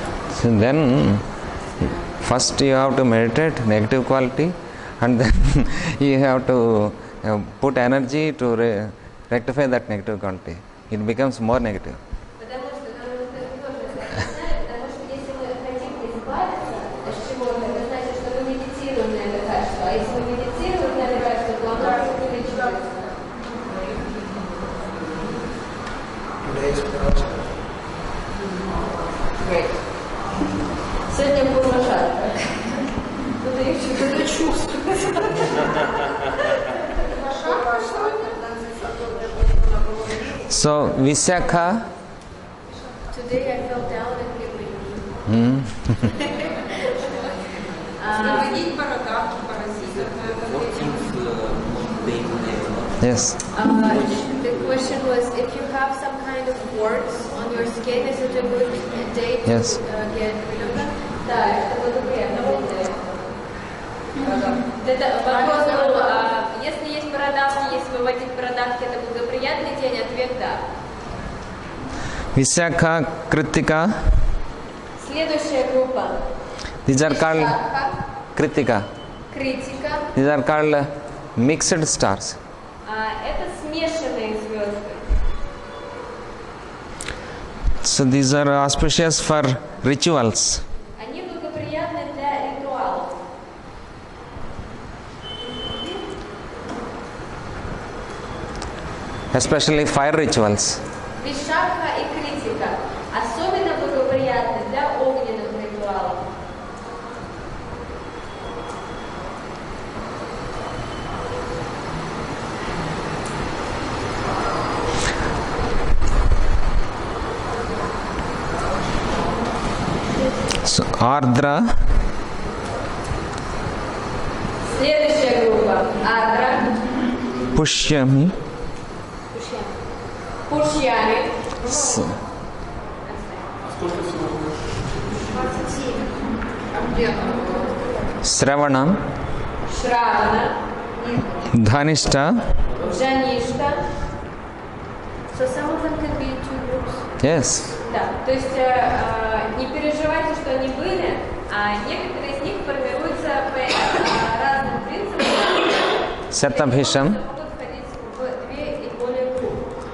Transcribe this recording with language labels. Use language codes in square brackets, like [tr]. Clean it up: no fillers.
[en] So then, first you have to meditate negative quality, and then you have to put energy to rectify that negative quality. It becomes more negative. [ru] Потому что нам это тоже знать, потому что если мы хотим избавиться от чего-то, это значит, что мы медитируем на это качество. А если мы медитируем на это качество, то оно увеличивается. Great. Сегодня было жарко. Кто-то еще что-то чувствует. [en] So, Visakha, Today I fell down and hit my knee. [ru] Наводить бородавки, паразитов. [en] What things they never. yes. The question was, if you have some kind of warts on your skin, is it a good day to Yes. get rid of them? [ru] Да, это благоприятно. Это вопрос был, если есть бородавки, если выводить бородавки, это благоприятный день? Ответ да. [en] Visakha, Kritika, [ru] Следующая группа. [en] these are called [ru] Вишакха, [en] Kritika. [ru] критика. [en] These are called mixed stars. [ru] Это смешанные звезды. [en] So these are auspicious for rituals. [ru] Они благоприятны для ритуалов. [en] Especially fire rituals. [ru] Вишакха и критика особенно благоприятны для огненных ритуалов. [en] So Ardra, [ru] Следующая группа. Адра. [en] Pushyami, [ru] Пушьями. [en] S- Sravanam, [ru] Шравана. [en] Dhanishta. [ru] Джаништа. [en] So some of them can be two groups. Yes. [ru] Да, то есть не переживайте, что они были, а некоторые из них формируются по разным принципам. [en] Satabhisham, [ru] Могут входить в две и более группы.